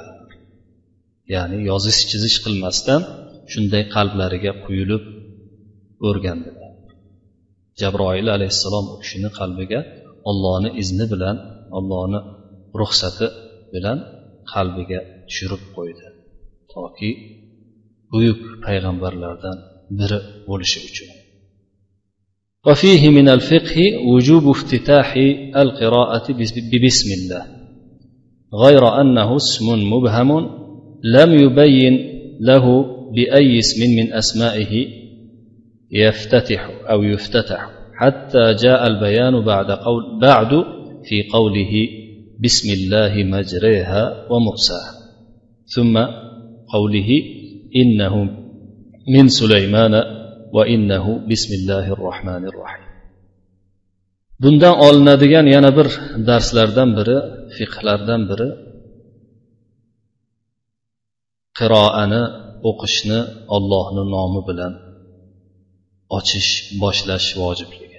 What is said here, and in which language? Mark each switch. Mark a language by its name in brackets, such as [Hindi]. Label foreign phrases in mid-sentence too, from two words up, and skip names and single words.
[Uzbek] Ya'ni yozish chizish qilmasdan shunday qalblariga quyilib o'rgandilar. Jabroil alayhissalom u kishini qalbiga Allohning izni bilan, Allohning ruxsati bilan qalbiga tushirib qo'ydi, toki buyuk payg'ambarlardan biri bo'lishi uchun. [Arabic] وفيه من الفقه وجوب افتتاح القراءة ببسم الله غير أنه اسم مبهم لم يبين له بأي اسم من أسمائه يفتتح حتى جاء البيان بعد في قوله بسم الله مجريها ومرساها ثم قوله إنه من سليمان وإنه بسم الله الرحمن الرحيم. [Uzbek] Bundan olinadigan yana bir darslardan biri, fiqhlardan biri qiroani, o'qishni Allohning nomi bilan boshlash vojibligi.